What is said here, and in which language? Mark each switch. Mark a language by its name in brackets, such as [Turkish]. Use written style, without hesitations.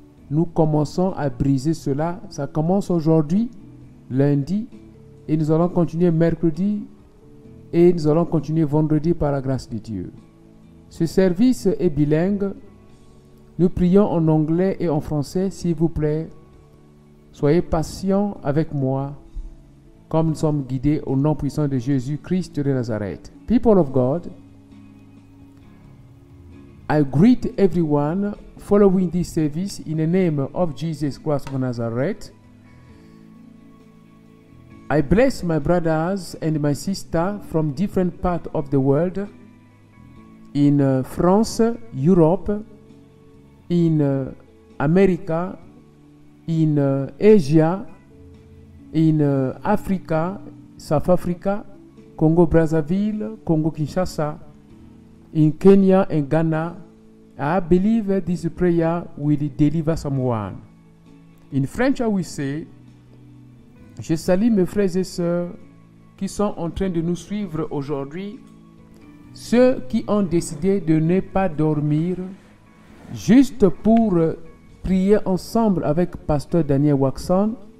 [French] Nous commençons à briser cela. Ça commence aujourd'hui, lundi, et nous allons continuer mercredi, et nous allons continuer vendredi par la grâce de Dieu. Ce service est bilingue. Nous prions en anglais et en français, s'il vous plaît. Soyez patients avec moi, comme nous sommes guidés au nom puissant de Jésus-Christ de Nazareth. [English] People of God, I greet everyone following this service in the name of Jesus Christ of Nazareth. I bless my brothers and my sisters from different parts of the world, in France, Europe, in America, in Asia, in Africa, South Africa, Congo Brazzaville, Congo Kinshasa, in Kenya and Ghana. I believe this prayer will deliver someone. In French, I will say, [French] je salue mes frères et sœurs qui sont en train de nous suivre aujourd'hui, ceux qui ont décidé de ne pas dormir, juste pour prier ensemble avec Pasteur Daniel Waxon.